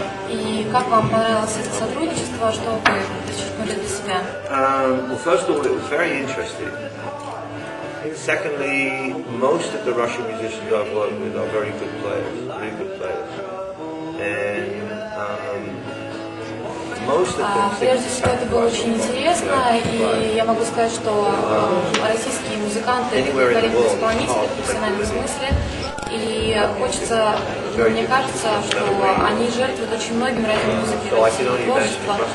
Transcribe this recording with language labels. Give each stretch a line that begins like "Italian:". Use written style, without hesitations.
Russian: И как вам понравилось это сотрудничество, что вы подчеркнули для себя?
English: Well, first of all, it was very interesting. Secondly, most of the Russian musicians I've worked with are very good players, really good players. And most of them
Russian: прежде всего, это было очень интересно, и я могу сказать, что российские музыканты — великолепные исполнители в профессиональном смысле, и хочется, мне кажется, что они жертвуют очень многим ради музыки, ради творчества.